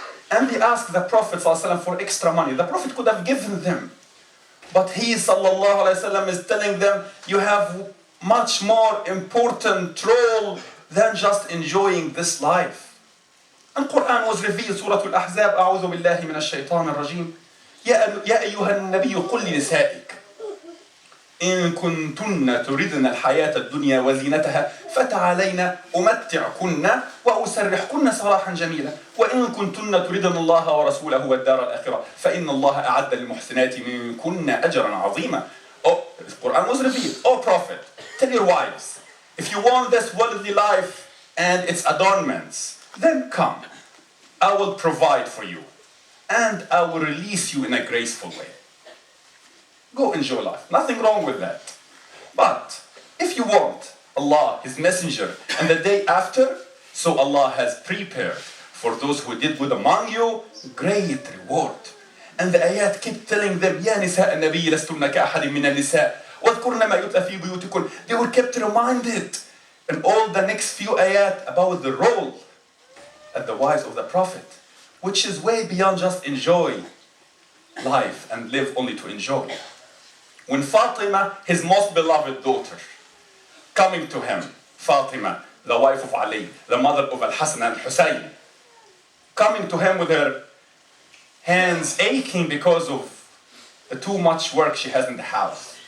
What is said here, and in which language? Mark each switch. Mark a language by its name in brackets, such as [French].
[English] And they ask the Prophet ﷺ for extra money. The Prophet could have given them. But he ﷺ is telling them, you have much more important role than just enjoying this life. And Quran was revealed, Surah Al-Ahzab, [Arabic] أعوذ بالله من الشيطان الرجيم. يا أيها النبي قل لنسائك إن كنتن تريدن الحياة الدنيا وزينتها فتعالين أمتعكن وأسرحكن سراحا جميلا وإن كنتن تريدن الله ورسوله والدار الآخرة فإن الله أعد للمحسنات منكن أجرا عظيما. [English] Oh, the Quran was revealed. Oh Prophet, tell your wives, if you want this worldly life and its adornments, then come. I will provide for you and I will release you in a graceful way. Go enjoy life. Nothing wrong with that. But if you want Allah, His Messenger, and the day after, so Allah has prepared for those who did good among you great reward. And the ayat keep telling them, [Arabic] يا نساء النبي لستن كأحد من النساء واذكرن ما يتلى في بيوتكن. [English] They were kept reminded in all the next few ayat about the role of the wives of the Prophet, which is way beyond just enjoy life and live only to enjoy. When Fatima, his most beloved daughter, coming to him, Fatima, the wife of Ali, the mother of Al-Hasan and Hussein, coming to him with her hands aching because of the too much work she has in the house.